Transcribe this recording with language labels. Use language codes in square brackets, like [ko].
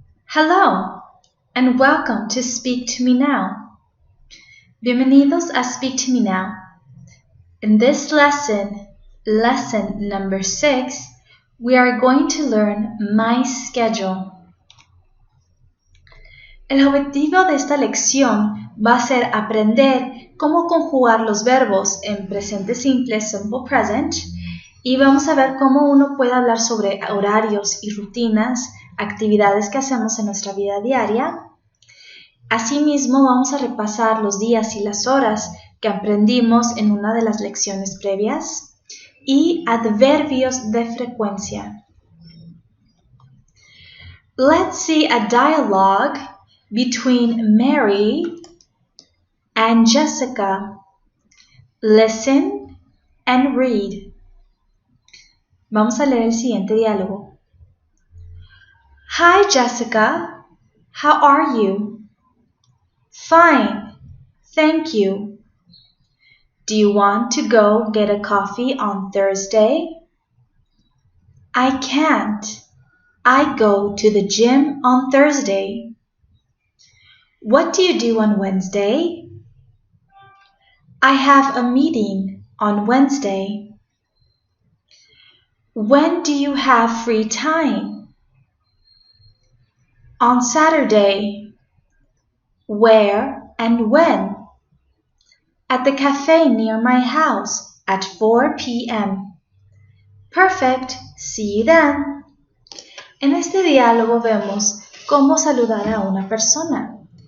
[en] Hello, and welcome to Speak to Me Now. [es] Bienvenidos a [en] Speak to Me Now. In this lesson number 6, we are going to learn my schedule. [es] El objetivo de esta lección va a ser aprender cómo conjugar los verbos en presente simple, simple present, y vamos a ver cómo uno puede hablar sobre horarios y rutinas, actividades que hacemos en nuestra vida diaria. Asimismo, vamos a repasar los días y las horas que aprendimos en una de las lecciones previas y adverbios de frecuencia. [en] Let's see a dialogue between Mary and Jessica. Listen and read. [es] Vamos a leer el siguiente diálogo. [en] Hi, Jessica. How are you? Fine, thank you. Do you want to go get a coffee on Thursday? I can't. I go to the gym on Thursday. What do you do on Wednesday? I have a meeting on Wednesday. When do you have free time? On Saturday. Where and when? At the cafe near my house at 4 p.m. Perfect. See you then. [es] En este diálogo vemos cómo saludar a una persona.